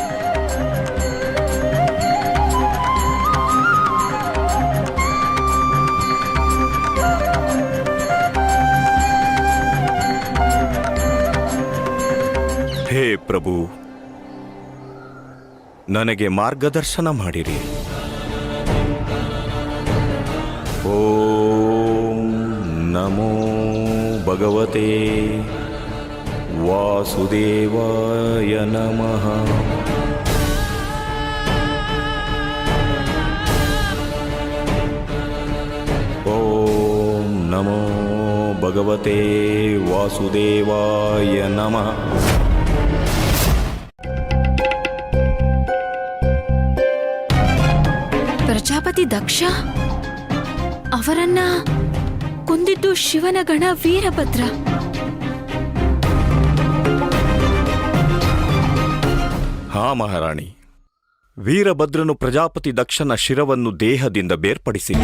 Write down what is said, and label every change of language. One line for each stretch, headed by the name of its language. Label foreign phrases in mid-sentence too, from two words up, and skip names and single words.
Kannada: ಹೇ ಪ್ರಭು, ನನಗೆ ಮಾರ್ಗದರ್ಶನ ಮಾಡಿರಿ.
Sanskrit: ಓಂ ನಮೋ ಭಗವತೆ ವಾಸುದೇವಾಯ ನಮಃ. ಓಂ ನಮೋ ಭಗವತೆ ವಾಸುದೇವಾಯ ನಮಃ.
Kannada: ಪ್ರಜಾಪತಿ ದಕ್ಷ ಅವರನ್ನ ಕೊಂದಿದ್ದು ಶಿವನ ಗಣ ವೀರಭದ್ರ. ಹಾ ಮಹಾರಾಣಿ, ವೀರಭದ್ರನು ಪ್ರಜಾಪತಿ ದಕ್ಷನ ಶಿರವನ್ನು ದೇಹದಿಂದ ಬೇರ್ಪಡಿಸಿಲ್ಲ.